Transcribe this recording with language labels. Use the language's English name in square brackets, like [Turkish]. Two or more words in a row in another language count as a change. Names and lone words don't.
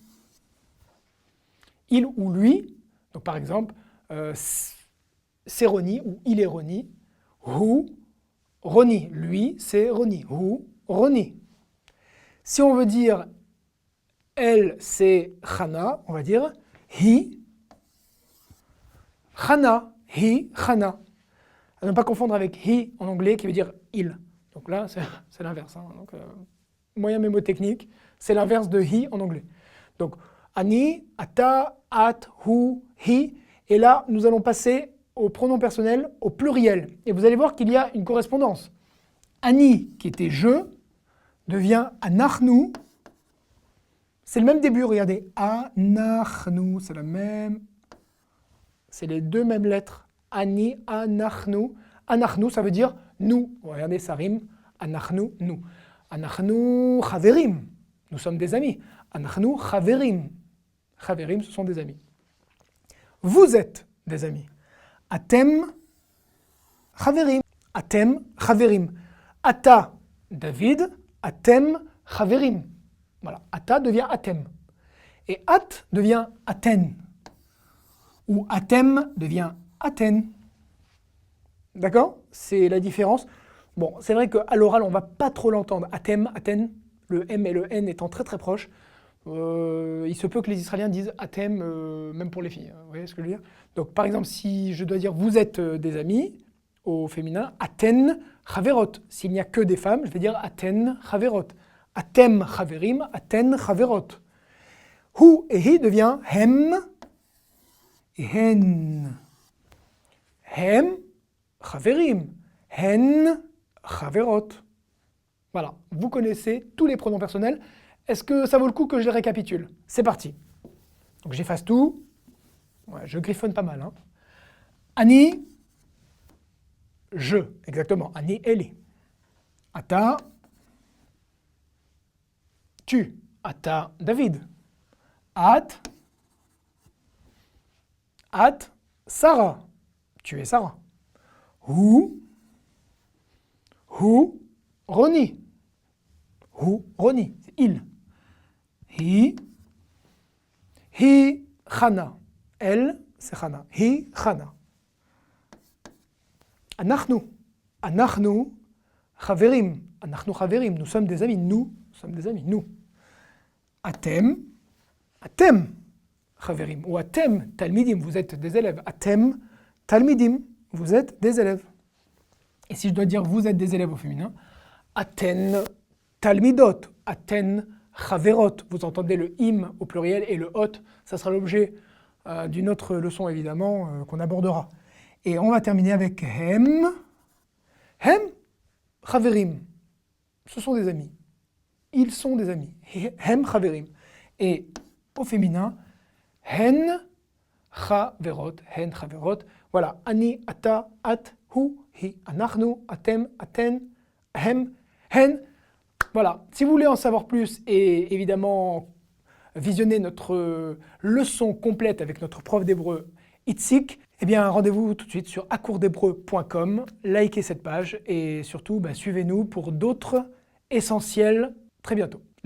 [French] Il ou lui, donc par exemple, c'est Roni ou il est Roni. Hu, Roni, lui, c'est Roni. Hu, Roni. Si on veut dire elle, c'est Chana, on va dire hi, Chana, hi, Chana. À ne pas confondre avec he en anglais qui veut dire il. Donc là, c'est l'inverse. Hein. Donc, moyen mémotechnique, c'est l'inverse de he en anglais. Donc, [Hebrew] אני, אתה, את, הוא, היא. [French] Et là, nous allons passer au pronom personnel au pluriel. Et vous allez voir qu'il y a une correspondance. Ani, qui était je, devient anachnu. C'est le même début, regardez. Anachnu, c'est la même. C'est les deux mêmes lettres. [Hebrew] אני, אנחנו. Anachnu, [French] ça veut dire nous. Regardez, ça rime. Anachnu, nous. [Hebrew] אנחנו, חברים. [French] Nous sommes des amis. [Hebrew] אנחנו, חברים. Chaverim, [French] ce sont des amis. Vous êtes des amis. [Hebrew] אתם, חברים. אתם, חברים. אתה, David. אתם, חברים. [French] Voilà. Ata devient atem. Et at devient aten. Ou atem devient aten. D'accord? C'est la différence. Bon, c'est vrai qu'à l'oral, on ne va pas trop l'entendre. [Hebrew] אתם, אתן, [French] le M et le N étant très très proches. Il se peut que les Israéliens disent atem, même pour les filles. Vous voyez ce que je veux dire? Donc par exemple, si je dois dire vous êtes des amis, au féminin, [Hebrew] אתן חברות. [French] S'il n'y a que des femmes, je vais dire [Hebrew] אתן חברות. אתם חברים, אתן חברות. [French] Hu et hi devient hem et hen. [Hebrew] הם חברים, הן חברות. [French] Voilà, vous connaissez tous les pronoms personnels. Est-ce que ça vaut le coup que je les récapitule? C'est parti. Donc j'efface tout. Ouais, je griffonne pas mal. Hein. Ani, je, exactement. Ani, Eli. Ata, tu. [Hebrew] Ata, David. At, Sarah. [French] Tu es Sarah. Hu, Roni. Hu, Roni, c'est il. Hi, Chana. Elle, c'est Chana. [Hebrew] Hi, Chana. אנחנו, חברים. אנחנו, חברים. [French] Nous sommes des amis. Nous sommes des amis. Nous. [Hebrew] אתם, חברים. Ou אתם, תלמידים. [French] Vous êtes des élèves. [Hebrew] אתם, תלמידים. [French] Vous êtes des élèves. Et si je dois dire vous êtes des élèves au féminin, [Hebrew] אתן, תלמידות. אתן, חברות, [French] vous entendez le im au pluriel et le hot, ça sera l'objet d'une autre leçon évidemment qu'on abordera. Et on va terminer avec hem. [Hebrew] הם, חברים, [French] ce sont des amis. Ils sont des amis. [Hebrew] הם חברים. [French] Et au féminin, [Hebrew] הן חברות, הן חברות. Voilà, אני, אתה, את, הוא, היא, אנחנו, אתם, אתן, הם, הן. [French] Voilà, si vous voulez en savoir plus et évidemment visionner notre leçon complète avec notre prof d'hébreu Itzik, eh bien rendez-vous tout de suite sur acoursdhébreu.com, likez cette page et surtout suivez-nous pour d'autres essentiels très bientôt.